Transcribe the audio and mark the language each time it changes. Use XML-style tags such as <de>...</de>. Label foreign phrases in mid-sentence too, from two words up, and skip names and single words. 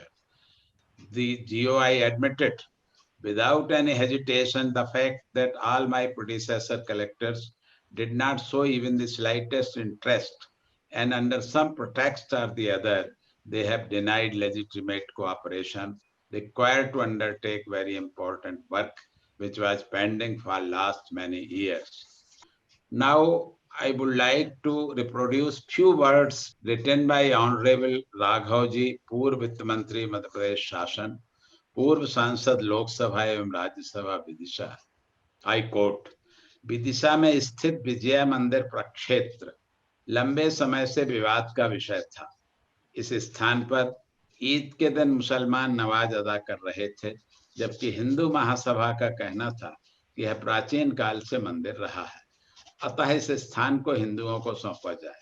<en>The GOI admitted without any hesitation the fact that all my predecessor collectors did not show even the slightest interest, and under some pretext or the other, they have denied legitimate cooperation required to undertake very important work which was pending for last many years. Now, I would like to reproduce few words written by Honorable Raghavji,</en> <hi>पूर्व वित्त मंत्री मध्य प्रदेश शासन, पूर्व सांसद लोक सभा एवं राज्य सभा विदिशा।</hi> <en>I quote,</en> <hi>विदिशा में स्थित विजय मंदिर प्रक्षेत्र लंबे समय से विवाद का विषय था। इस स्थान पर ईद के दिन मुसलमान नमाज अदा कर रहे थे, जबकि हिंदू महासभा का कहना था कि यह प्राचीन काल से मंदिर रहा है, अतः इस स्थान को हिंदुओं को सौंपा जाए।</hi>